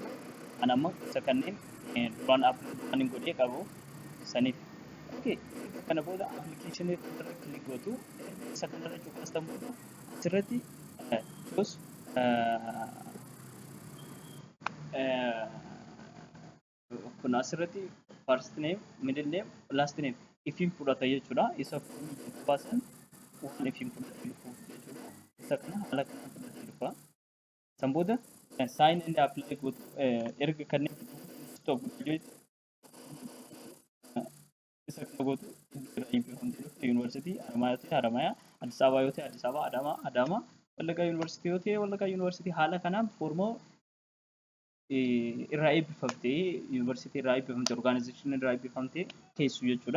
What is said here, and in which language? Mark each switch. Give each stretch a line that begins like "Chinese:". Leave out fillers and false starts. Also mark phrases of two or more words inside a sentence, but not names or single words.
Oromo: Kan amma isa kanneen duraan appilikeeshinii godhee qabu saniif. Okay. Kana booda appilikeeshinii irra kilik gootu. Isa kanarra cuqaastan booda asirratti choose kun asirratti
English: first name, middle name, last name
Oromo: ifiin fudhata jechuudha. Isa baasan waan ifiin fudhatee dhufu jechuudha. Isa kana haala kanaan fudhatee dhufa. San booda
English: sign and apply
Oromo: gootu erga kanneen stop isa kana gootu yuunivarsiitii Haramaayaa, Addis Ababaa yoo ta'e Addis Ababaa, Adaamaa, Wallaggaa yuunivarsiitii yoo ta'e Wallaggaa yuunivarsiitii haala kanaan formoo irraa eebbifamtee yuunivarsiitii irraa eebbifamtee orgaanaayizeshinii irraa eebbifamtee teessu jechuudha.